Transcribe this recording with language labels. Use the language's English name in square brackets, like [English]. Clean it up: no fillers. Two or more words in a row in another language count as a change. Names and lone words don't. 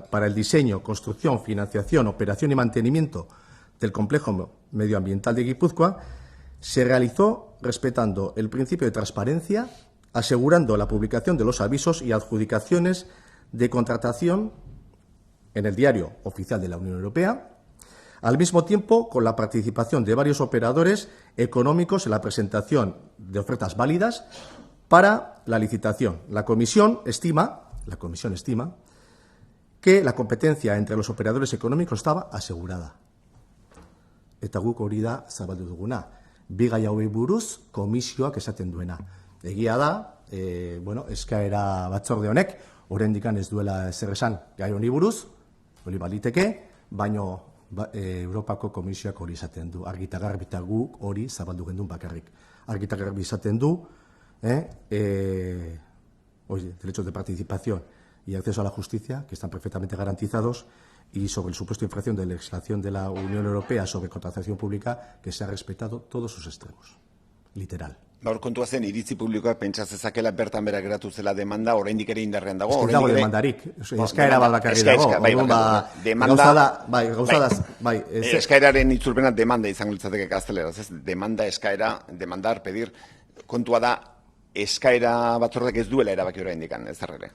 [Spanish] para el diseño, construcción, financiación, operación y mantenimiento del complejo medioambiental de Guipúzcoa se realizó respetando el principio de transparencia, asegurando la publicación de los avisos y adjudicaciones de contratación en el Diario Oficial de la Unión Europea, al mismo tiempo con la participación de varios operadores económicos en la presentación de ofertas válidas para la licitación. La Comisión estima que la competencia entre los operadores económicos estaba asegurada. [Basque] Eta guk hori da zabaldu duguna. Bi gai hauei buruz komisioak esaten duena. Egia da, eskaera batzorde honek, oraindik ez duela ezer esan gai honi buruz, hori baliteke, baino Europako komisioak hori izaten du. Argita garbi eta guk hori zabaldu gendun bakarrik. Argita garbi izaten du, [Spanish] derechos de participación y acceso a la justicia, que están perfectamente garantizados, y sobre el supuesto infracción de la legislación de la Unión Europea sobre contratación pública, que se ha respetado todos sus extremos. Literal. [Basque] Gaur kontua zen, iritzi publikoak pentsa zezakela bertan bera geratu zela demanda, oraindik ere indarrean dago. Ez dago demandarik, eskaera bat bakarri dago. Eskaeraren itzulpena demanda izango litzateke gazteleraz, ez? Demanda, eskaera, [Spanish] demandar, pedir, [Basque] kontua da, eskaera batzordeak ez duela erabaki oraindik, ez ere.